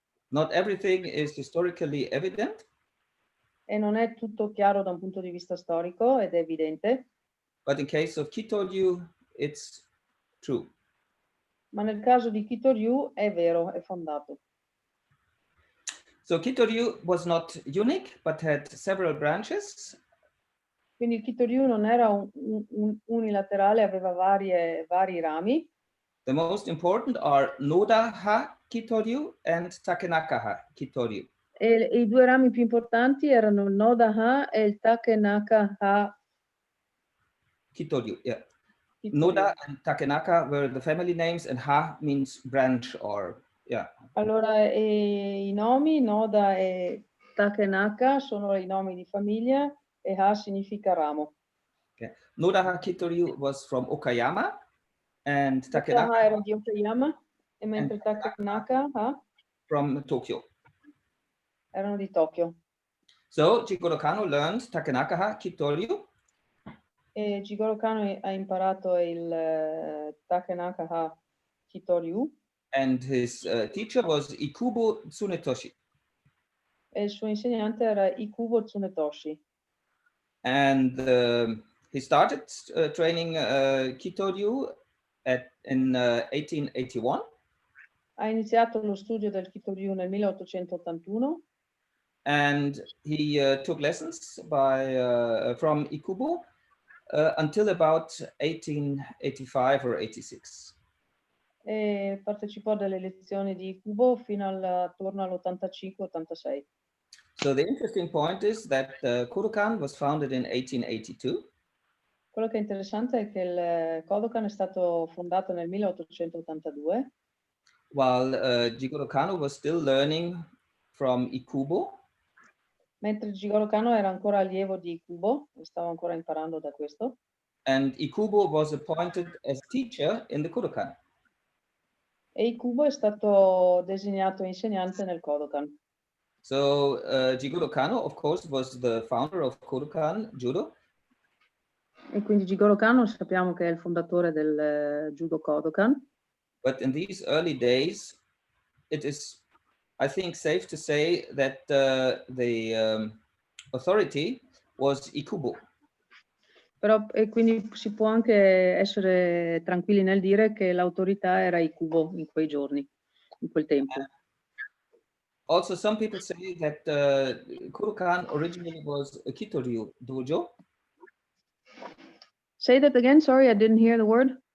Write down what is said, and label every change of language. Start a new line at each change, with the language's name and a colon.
English: Not everything is historically evident.
Italian: E non è tutto chiaro da un punto di vista storico ed è evidente.
English: But in case of Kitoryu, it's true.
Italian: Ma nel caso di Kitoryu è vero, è fondato.
English: So Kitoryu was not unique, but had several branches.
Italian: Quindi il Kitoryu non era unilaterale, aveva vari rami.
English: The most important are Noda-ha Kitoryu and Takenaka-ha Kitoryu.
Italian: E i due rami più importanti erano il Noda-ha e il Takenaka-ha
English: Kitoryu, yeah.
Italian: Kitoryu.
English: Noda and Takenaka were the family names, and Ha means branch or, yeah.
Italian: Allora, i nomi Noda e Takenaka sono i nomi di famiglia e Ha significa ramo.
English: Okay. Noda-ha Kitoryu was from Okayama, and Takenaka
Italian: era di Okayama, e mentre Takenaka
English: from Tokyo.
Italian: Erano di Tokyo.
English: So Jigoro Kano learned Takenaka-ha Kitoryu.
Italian: E Jigoro Kano ha imparato il Takenaka-ha Kitoryu.
English: And his teacher was Ikubo Tsunetoshi.
Italian: E il suo insegnante era Ikubo Tsunetoshi.
English: And he started training Kitoryu in 1881.
Italian: Ha iniziato lo studio del Kitoryu nel 1881.
English: And he took lessons from Ikubo until about 1885 or 86.
Italian: E partecipò a delle lezioni di Ikubo fino attorno all'85-86.
English: So the interesting point is that Kodokan was founded in 1882.
Italian: Quello che è interessante è che il Kodokan è stato fondato nel 1882.
English: While Jigoro Kano was still learning from Ikubo.
Italian: Mentre Jigoro Kano era ancora allievo di Ikubo, stava ancora imparando da questo.
English: And Ikubo was appointed as teacher in the Kodokan.
Italian: E Ikubo è stato designato insegnante nel Kodokan.
English: So Jigoro Kano, of course, was the founder of Kodokan Judo.
Italian: E quindi Jigoro Kano sappiamo che è il fondatore del Judo Kodokan.
English: But in these early days, it is, I think, safe to say that the authority was Ikubo.
Italian: Però, e quindi si può anche essere tranquilli nel dire che l'autorità era Ikubo in quei giorni, in quel tempo.
English: Also, some people say that Kodokan originally was a Kitoryu dojo. Say that again, sorry, I didn't hear the word.